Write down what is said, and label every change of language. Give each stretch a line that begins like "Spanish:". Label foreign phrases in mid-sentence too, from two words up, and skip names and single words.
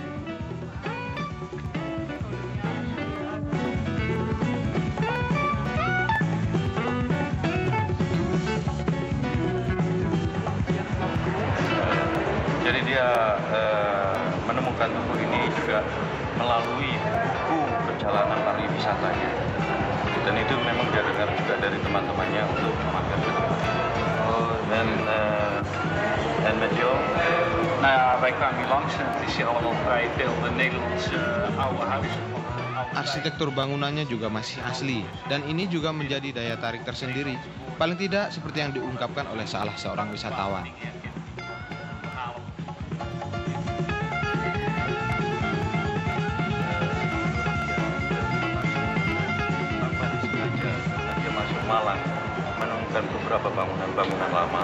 Indonesian: Jadi dia menemukan toko ini juga melalui buku perjalanan pariwisatanya, dan itu memang dia dengar juga dari teman-temannya untuk mampir ke tempat.
Dutch: En met jou? Nou ja, wij kwamen hier langs en het is hier allemaal vrij veel Nederlandse oude huizen.
Indonesian: Arsitektur bangunannya juga masih asli, dan ini juga menjadi daya tarik tersendiri, paling tidak seperti yang diungkapkan oleh salah seorang wisatawan. Malang menemukan beberapa bangunan-bangunan lama